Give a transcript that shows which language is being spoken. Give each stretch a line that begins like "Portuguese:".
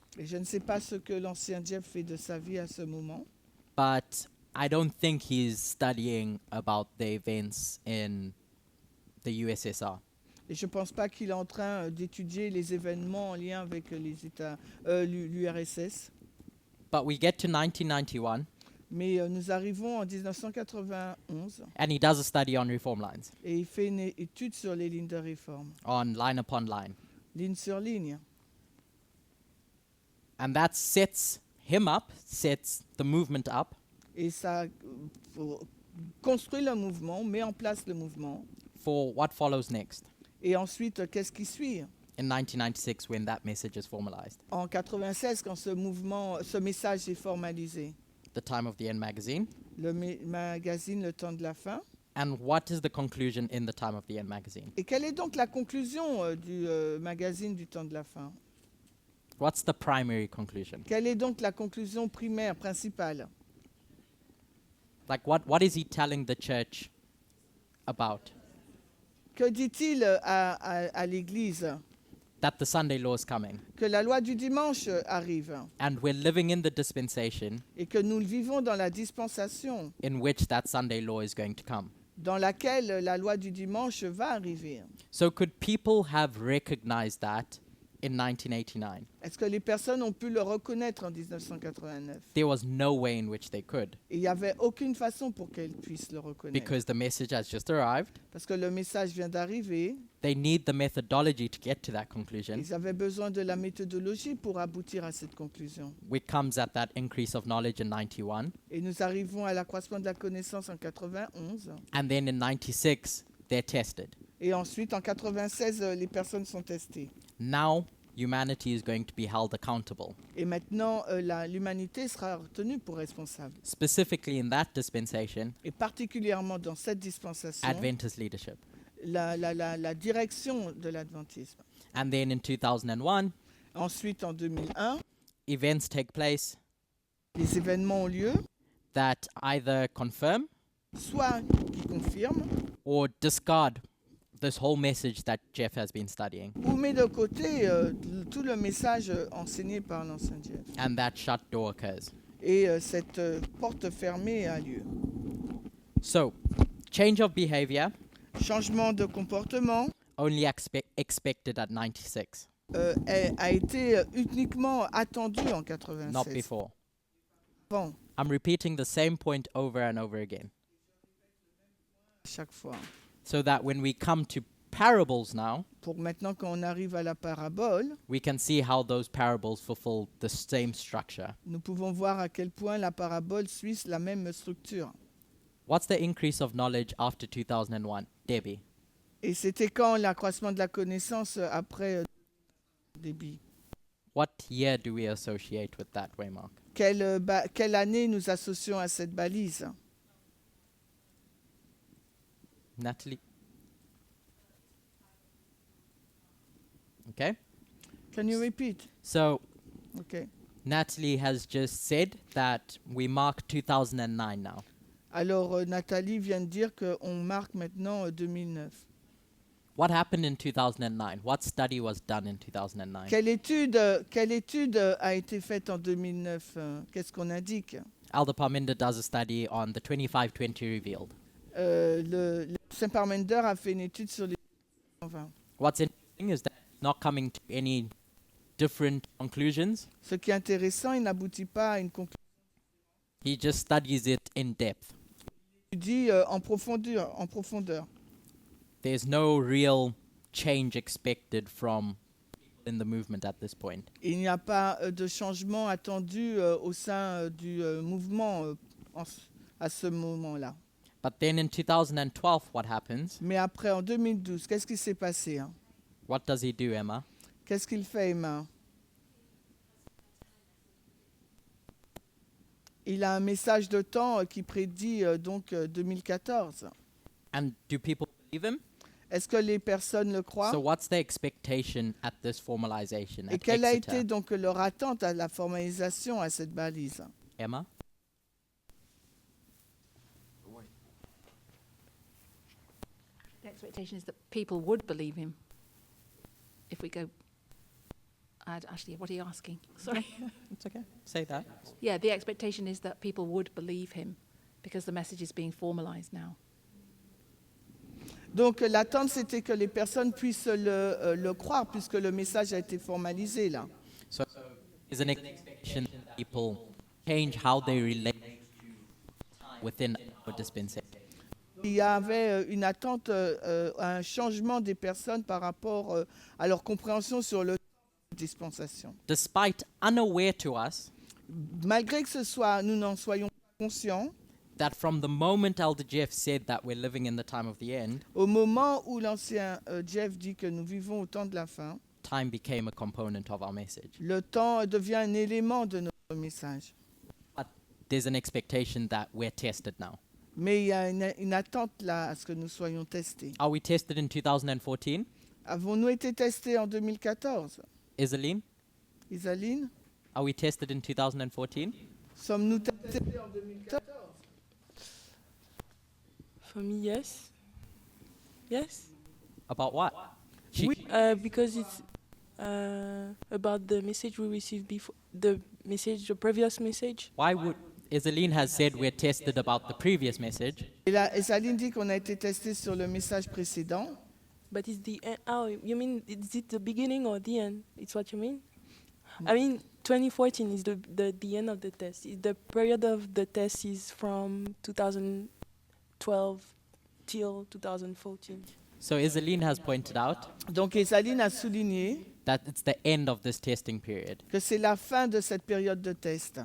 French: Et je ne sais pas ce que l'ancien Jeff fait de sa vie à ce moment.
English: but I don't think he's studying about the events in the USSR.
French: Et je ne pense pas qu'il est en train d'étudier les événements en lien avec les États, l'URSS.
English: But we get to 1991,
French: Mais nous arrivons en 1991
English: and he does a study on reform lines,
French: et il fait une étude sur les lignes de réforme,
English: on line upon line.
French: ligne sur ligne.
English: And that sets him up, sets the movement up
French: Et ça construit le mouvement, met en place le mouvement.
English: for what follows next
French: Et ensuite, qu'est-ce qui suit?
English: in 1996 when that message is formalized.
French: En 96, quand ce message est formalisé,
English: The Time of the End magazine.
French: le magazine Le Temps de la Fin.
English: And what is the conclusion in the Time of the End magazine?
French: Et quelle est donc la conclusion du magazine du Temps de la Fin?
English: What's the primary conclusion?
French: Quelle est donc la conclusion primaire, principale?
English: Like what is he telling the church about?
French: Que dit-il à l'Église?
English: That the Sunday law is coming.
French: Que la loi du dimanche arrive
English: And we're living in the dispensation
French: et que nous vivons dans la dispensation
English: in which that Sunday law is going to come.
French: dans laquelle la loi du dimanche va arriver.
English: So could people have recognized that in 1989?
French: Est-ce que les personnes ont pu le reconnaître en 1989?
English: There was no way in which they could,
French: Et il n'y avait aucune façon pour qu'elles puissent le reconnaître.
English: because the message has just arrived.
French: Parce que le message vient d'arriver.
English: They need the methodology to get to that conclusion,
French: Ils avaient besoin de la méthodologie pour aboutir à cette conclusion.
English: which comes at that increase of knowledge in 91.
French: Et nous arrivons à l'accroissement de la connaissance en 91.
English: And then in 96, they're tested.
French: Et ensuite, en 96, les personnes sont testées.
English: Now, humanity is going to be held accountable.
French: Et maintenant, l'humanité sera retenue pour responsable.
English: Specifically in that dispensation,
French: Et particulièrement dans cette dispensation,
English: Adventist leadership.
French: la direction de l'adventisme.
English: And then in 2001,
French: Ensuite, en 2001,
English: events take place
French: les événements ont lieu,
English: that either confirm
French: soit qui confirment,
English: or discard this whole message that Jeff has been studying,
French: ou met de côté tout le message enseigné par l'ancien Jeff.
English: and that shut door occurs.
French: Et cette porte fermée a lieu.
English: So, change of behavior
French: Changement de comportement
English: only expected at 96,
French: a été uniquement attendu en 96.
English: not before.
French: Bon,
English: I'm repeating the same point over and over again,
French: chaque fois.
English: so that when we come to parables now,
French: Pour maintenant, quand on arrive à la parabole,
English: we can see how those parables fulfill the same structure.
French: nous pouvons voir à quel point la parabole suit la même structure.
English: What's the increase of knowledge after 2001? Debbie.
French: Et c'était quand l'accroissement de la connaissance après débit.
English: What year do we associate with that, Waymark?
French: Quelle année nous associons à cette balise?
English: Natalie? Okay. Can you repeat? So, Okay. Natalie has just said that we mark 2009 now.
French: Alors, Nathalie vient de dire qu'on marque maintenant 2009.
English: What happened in 2009? What study was done in 2009?
French: Quelle étude a été faite en 2009? Qu'est-ce qu'on indique?
English: Elder Parminder does a study on the 2520 revealed.
French: Le Saint Parmender a fait une étude sur les 20.
English: What's interesting is that he's not coming to any different conclusions.
French: Ce qui est intéressant, il n'aboutit pas à une conclusion.
English: He just studies it in depth.
French: Il dit en profondeur.
English: There's no real change expected from people in the movement at this point.
French: Il n'y a pas de changement attendu au sein du mouvement à ce moment-là.
English: But then in 2012, what happens?
French: Mais après, en 2012, qu'est-ce qui s'est passé? Hein?
English: What does he do, Emma?
French: Qu'est-ce qu'il fait, Emma? Il a un message de temps qui prédit donc 2014.
English: And do people believe him?
French: Est-ce que les personnes le croient?
English: So what's the expectation at this formalization
French: Et
English: at
French: quelle a Exeter? été donc leur attente à la formalisation à cette balise?
English: Emma? The expectation is that people would believe him. If we go, actually, what are you asking? Sorry. It's okay. Say that. Yeah, the expectation is that people would believe him because the message is being formalized now.
French: Donc l'attente, c'était que les personnes puissent le croire puisque le message a été formalisé là.
English: So there's an expectation that people change how they relate to within our dispensation.
French: Il y avait une attente, un changement des personnes par rapport à leur compréhension sur le dispensation.
English: Despite unaware to us
French: Malgré que nous n'en soyons pas conscients,
English: that from the moment Elder Jeff said that we're living in the time of the end,
French: au moment où l'ancien Jeff dit que nous vivons au temps de la fin,
English: time became a component of our message.
French: le temps devient un élément de notre message.
English: But there's an expectation that we're tested now.
French: Mais il y a une attente là à ce que nous soyons testés.
English: Are we tested in 2014?
French: Avons-nous été testés en 2014?
English: Isaline? Isaline, Are we tested in 2014?
French: sommes-nous testés en 2014?
English: For me, yes. Yes. About what? She- Because it's about the message we received before, the previous message. Why would Isaline has said we're tested about the previous message,
French: Et là, Esaline dit qu'on a été testé sur le message précédent.
English: But it's the end. Oh, you mean is it the beginning or the end? It's what you mean? I mean, 2014 is the end of the test. The period of the test is from 2012 till 2014. so Isaline has pointed out
French: Donc Esaline a souligné
English: that it's the end of this testing period
French: que c'est la fin de cette période de test.